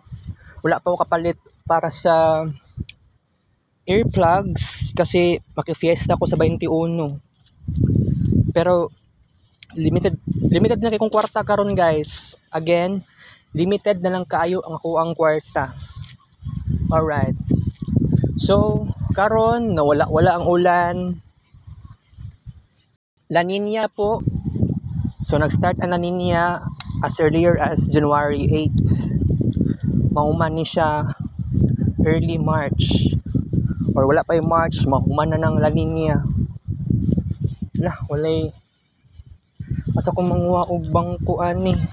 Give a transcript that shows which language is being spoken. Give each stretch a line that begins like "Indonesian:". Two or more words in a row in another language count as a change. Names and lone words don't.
Filipino: Wala pa ako kapalit para sa earplugs kasi maki-fiesta ko sa 21.
Cebuano: Pero limited na kay kong kwarta karon guys. Again, limited na lang kaayo ang ako ang kwarta. Alright. So, karon na wala ang ulan. La Nina po. So, nag-start ang La Nina
English: as earlier as January 8.
Cebuano: Mahuman ni siya
English: early March.
Cebuano: Or wala pa yung March, mahuman na ng La Nina. Walay. Asa ko manguha og bangko ani.